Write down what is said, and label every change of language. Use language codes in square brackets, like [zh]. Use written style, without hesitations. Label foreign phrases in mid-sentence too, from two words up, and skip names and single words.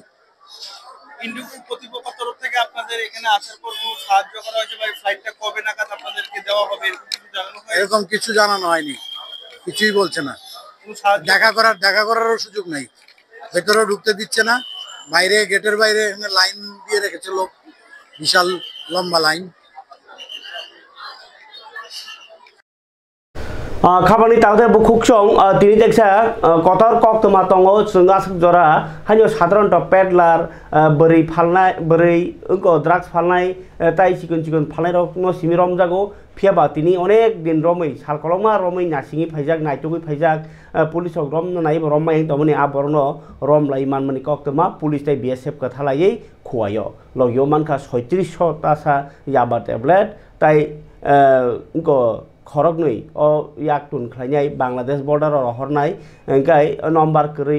[bn] ইন্ডিগো কর্তৃপক্ষ তরফ থেকে আপনাদের এখানে আসার পর কোনো সাহায্য করা হয়েছে বা ফ্লাইটটা কবে নাগাদ আপনাদেরকে দেওয়া হবে এরকম কিছু জানানো হয়নি এরকম কিছু জানানো হয়নি কিছুই বলছে না দেখা করারও সুযোগ নাই ভেতরেও ঢুকতে দিচ্ছে না বাইরে গেটের বাইরে এখানে লাইন দিয়ে রেখেছে লোক বিশাল লম্বা লাইন [trp] खाबानि तागदे बुखुकसं तिनि देखसा कतर कक्तमा तंगो जोंगासक जरा हानियो साधारणत पेडलार बोरै फालनाय बोरै अंको ड्राग्स फालनाय ताई चिकन चिकन फालनाय रक न सिमि रमजागो फियाबा तिनि अनेक दिन रमै सालकलमा रमै नासिङि फाइजाक नायटुगै फाइजाक पुलिसक रम नाय रममाय तमनि आबरन रमलाय मानमनि कक्तमा पुलिस ताई बीएसएफ कथालायै खुवायो लगियो मानका 36 तासा याबा टेबलेट ताई अंको खरगनै ओ याकटुन खलायनाय बांलादेश बर्डार हरनाय ओंखाय नम्बर करै